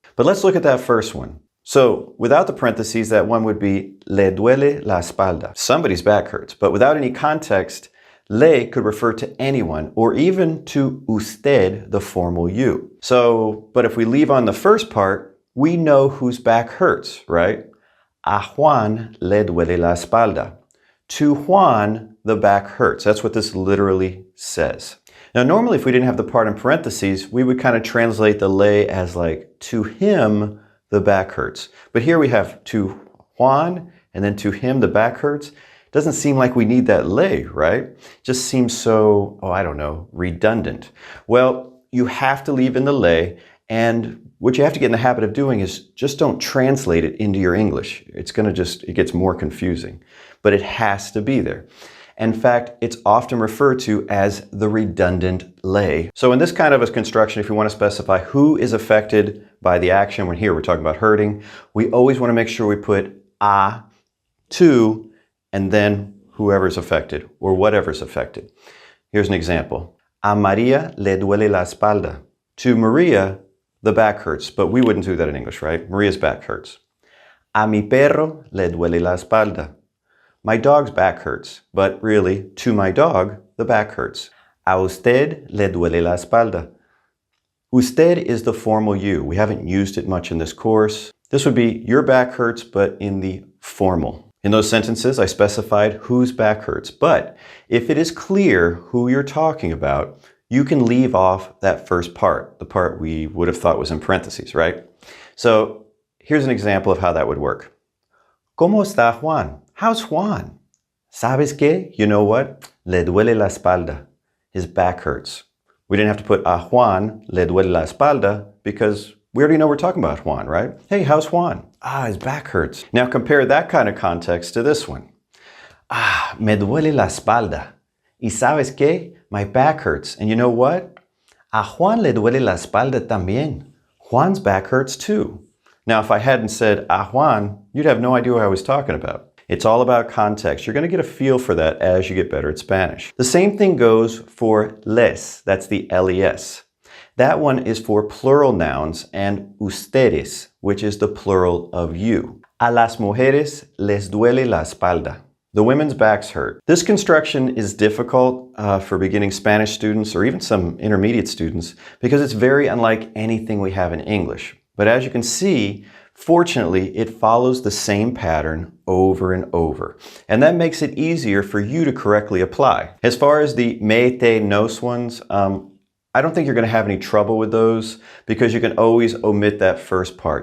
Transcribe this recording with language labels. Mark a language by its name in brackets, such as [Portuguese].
[English] But let's look at that first one. So without the parentheses, that one would be [Spanish] le duele la espalda. [English] Somebody's back hurts, but without any context, le could refer to anyone or even to usted, the formal you. So, but if we leave on the first part, we know whose back hurts, right? [Spanish] A Juan le duele la espalda. [English] To Juan, the back hurts. That's what this literally says. Now, normally if we didn't have the part in parentheses, we would kind of translate the le as like, to him, the back hurts. But here we have to Juan and then to him, the back hurts. Doesn't seem like we need that le, right? Just seems so, redundant. Well, you have to leave in the le, and what you have to get in the habit of doing is just don't translate it into your English. It gets more confusing, but it has to be there. In fact, it's often referred to as the redundant le. So in this kind of a construction, if you want to specify who is affected by the action, when here we're talking about hurting, we always want to make sure we put a, to, and then whoever's affected or whatever's affected. Here's an example. [Spanish] A María le duele la espalda. [English] To Maria, the back hurts, but we wouldn't do that in English, right? Maria's back hurts. [Spanish] A mi perro le duele la espalda. [English] My dog's back hurts, but really, to my dog, the back hurts. [Spanish] A usted le duele la espalda. [English] Usted is the formal you. We haven't used it much in this course. This would be your back hurts, but in the formal. In those sentences, I specified whose back hurts, but if it is clear who you're talking about, you can leave off that first part, the part we would have thought was in parentheses, right? So here's an example of how that would work. [Spanish] ¿Cómo está Juan? [English] How's Juan? [Spanish] ¿Sabes qué? [English] You know what? [Spanish] Le duele la espalda. [English] His back hurts. We didn't have to put [Spanish] a Juan le duele la espalda [English] because we already know we're talking about Juan, right? Hey, how's Juan? His back hurts. Now compare that kind of context to this one. [Spanish] Me duele la espalda. ¿Y sabes qué? [English] My back hurts. And you know what? [Spanish] A Juan le duele la espalda también. [English] Juan's back hurts too. Now, if I hadn't said a Juan, you'd have no idea what I was talking about. It's all about context. You're going to get a feel for that as you get better at Spanish. The same thing goes for les. That's the les. That one is for plural nouns, and ustedes, which is the plural of you. [Spanish] A las mujeres les duele la espalda. [English] The women's backs hurt. This construction is difficult for beginning Spanish students or even some intermediate students because it's very unlike anything we have in English. But as you can see, fortunately, it follows the same pattern over and over. And that makes it easier for you to correctly apply. As far as the me, te, nos ones, I don't think you're going to have any trouble with those because you can always omit that first part.